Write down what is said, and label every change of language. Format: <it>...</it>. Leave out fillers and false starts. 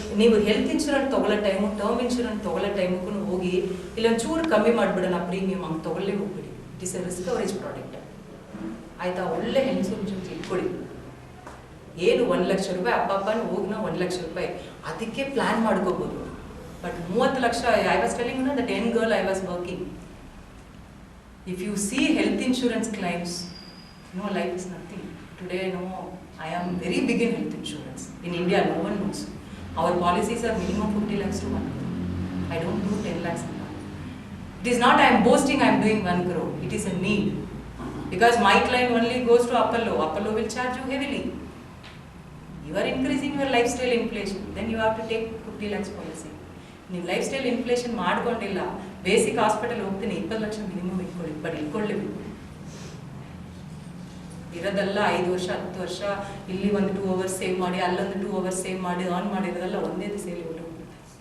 <kn>ನೀವು health insurance ತಗೊಳ್ಳೋ time, term insurance ತಗೊಳ್ಳೋ ಟೈಮಕ್ಕೂ ಹೋಗಿ ಇಲ್ಲೊಂದು ಚೂರು ಕಮ್ಮಿ ಮಾಡಿಬಿಡೋಣ ಪ್ರೀಮಿಯಮ್, ಹಂಗೆ ತಗೊಳ್ಳೇ ಹೋಗ್ಬಿಡಿ.</kn> <en>it is a risk coverage product</en> <kn>ಆಯ್ತಾ. ಒಳ್ಳೆ ಹೆಲ್ತ್ ಇನ್ಶೂರೆನ್ಸ್ ಇಟ್ಕೊಳ್ಳಿ. ಏನು 1 ಲಕ್ಷ ರೂಪಾಯಿ ಅಪ್ಪನ ಹೋಗಿ ನಾವು 1 ಲಕ್ಷ ರೂಪಾಯಿ ಅದಕ್ಕೆ ಪ್ಲಾನ್ ಮಾಡ್ಕೋಬೋದು.</kn> <en>But 30 lakh, I was telling that young girl I was working. If you see health insurance claims, no, life is nothing. Today, no, I am very big in health insurance. In India, no one knows. Our policies are minimum 50 lakhs to 1 crore. I don't do 10 lakhs a month. It is not I am boasting I am doing 1 crore. It is a need. Because my client only goes to Apollo. Apollo will charge you heavily. You are increasing your lifestyle inflation. Then you have to take 50 lakhs policy.</en> <kn>ನೀವು life style inflation ಮಾಡ್ಕೊಂಡಿಲ್ಲ, basic hospital ಹೋಗ್ತೀನಿ 20 lakh minimum ಇಟ್ಕೊಳ್ಳಿ, but ಇಟ್ಕೊಳ್ಳೇಬೇಕು. ಇರೋದೆಲ್ಲ 5 ವರ್ಷ 10 ವರ್ಷ ಇಲ್ಲಿ ಒಂದು 2 hours save ಮಾಡಿ, ಅಲ್ಲೊಂದು 2 hours ಸೇವ್ ಮಾಡಿ ಆನ್ ಮಾಡಿರೋದೆಲ್ಲ ಒಂದೇ ದಿವಸದಲ್ಲಿ ಹೊರಟೋಗ್ಬಿಡುತ್ತೆ.</kn>